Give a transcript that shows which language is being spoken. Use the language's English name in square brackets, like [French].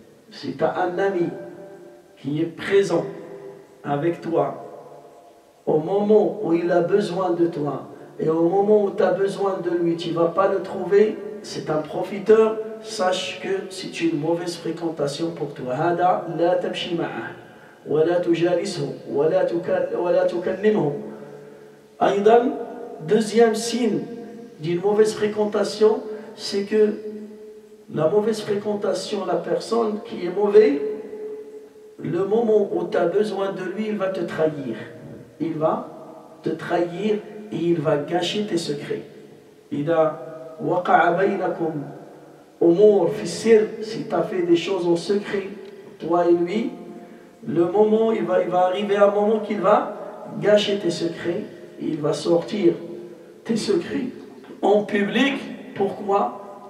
[French] Si tu as un ami qui est présent avec toi au moment où il a besoin de toi et au moment où tu as besoin de lui, tu ne vas pas le trouver, c'est un profiteur, sache que c'est une mauvaise fréquentation pour toi. [Arabic] هذا لا تمشي معه ولا تجالسه ولا تكلمه. [French] أيضا, deuxième signe d'une mauvaise fréquentation, c'est que la mauvaise fréquentation, la personne qui est mauvaise, le moment où tu as besoin de lui, il va te trahir. Il va te trahir et il va gâcher tes secrets. [Arabic] إذا وقع بينكم أمور في السر, [French] si tu as fait des choses en secret, toi et lui, le moment, il va arriver un moment qu'il va gâcher tes secrets, et il va sortir tes secrets en public. Pourquoi?